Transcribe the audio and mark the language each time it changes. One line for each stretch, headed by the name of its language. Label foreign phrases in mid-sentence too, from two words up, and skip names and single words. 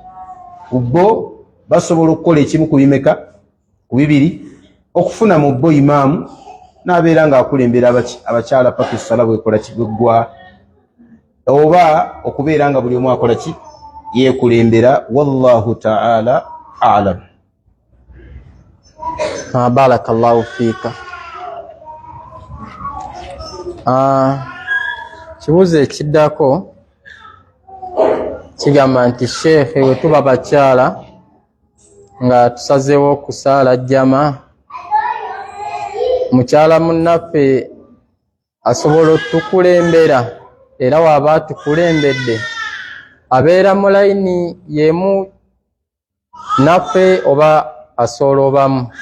Ganda: Ku bo basobola okukola ekimu ku bimeka? Ku bibiri, okufuna mu bo imaamu n'abeera ng'akulembera abakyala paka essala bw'ekola ki? Bweggwa. oba okubeera nga buli omu akola ki yeekulembera.
Arabic: والله تعالى أعلم. بارك الله فيك.
Ganda: Kibuuzo ekiddako kigamba nti sheekhe we tuba bakyala nga tusazeewo okusaala jjama, mukyala munnaffe asobola otukulembera era waaba atukulembedde abeera mu layini yemu naffe oba asoolobamu?